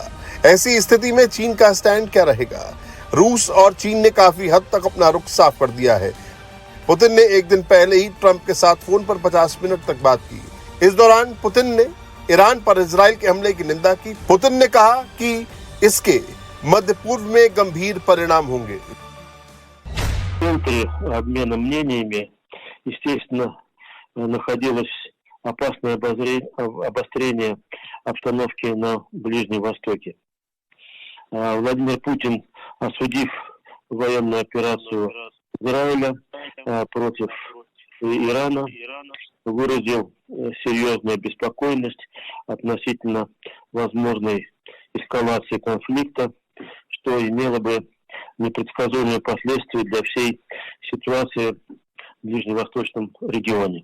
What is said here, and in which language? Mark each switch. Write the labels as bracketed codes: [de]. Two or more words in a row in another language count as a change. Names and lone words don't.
[hi] ऐसी स्थिति में चीन का स्टैंड क्या रहेगा? रूस और चीन ने काफी हद तक अपना रुख साफ कर दिया है। पुतिन ने एक दिन पहले ही ट्रंप के साथ फोन पर 50 मिनट तक बात की। इस दौरान पुतिन ने ईरान पर इजराइल के हमले की निंदा की। पुतिन ने कहा कि इसके मध्य पूर्व में गंभीर परिणाम होंगे। [ru] При обмена мнениями, естественно, находилось опасное обострение обстановки на Ближнем Востоке. Владимир Путин, осудив военную операцию Израиля против Ирана, выразил серьезную беспокойность относительно возможной эскалации конфликта, что имело бы непредсказуемые последствия для всей ситуации в ближневосточном регионе.